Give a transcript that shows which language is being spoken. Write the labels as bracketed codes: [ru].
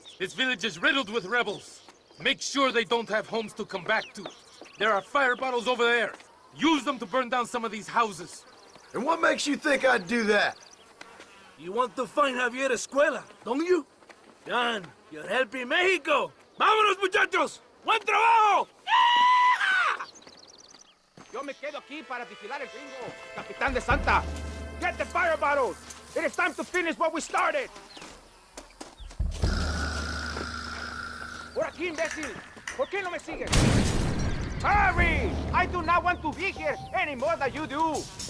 [en] This village is riddled with rebels. Make sure they don't have homes to come back to. There are fire bottles over there. Use them to burn down some of these houses. And what makes you think I'd do that? You want to find Javier Escuela, don't you? John, you're helping Mexico. [es] ¡Vámonos, muchachos! ¡Buen trabajo! Yo me quedo aquí para vigilar el gringo, Capitán de Santa. [en] Get the fire bottles. It is time to finish what we started. [es] Por aquí, imbécil. ¿Por qué no me sigues? [en] Hurry! I do not want to be here any more than you do.